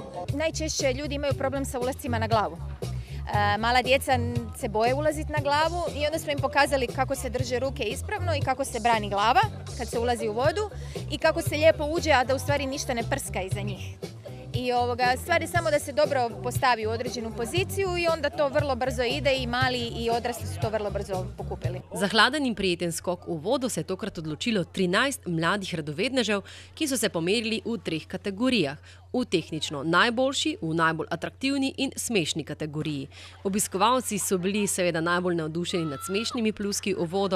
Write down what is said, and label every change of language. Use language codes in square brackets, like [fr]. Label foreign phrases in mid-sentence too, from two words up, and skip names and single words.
[hr] Najčešće ljudi imaju problem sa ulascima na glavu. Mala djeca se boje ulaziti na glavu i onda smo im pokazali kako se drže ruke ispravno i kako se brani glava kad se ulazi u vodu i kako se lijepo uđe, a da u stvari ništa ne prska iza njih. I stvar je samo da se dobro postavi u određenu poziciju i onda to vrlo brzo ide i mali i odrasli su to vrlo brzo pokupili. [sl] Za hladen in prijeten skok v vodo se je tokrat odločilo 13 mladih radovednežev, ki so se pomerili v 3 kategorijah. V tehnično najboljši, v najbolj atraktivni in smešni kategoriji. Obiskovalci so bili seveda najbolj navdušeni nad smešnimi pluski v vodo.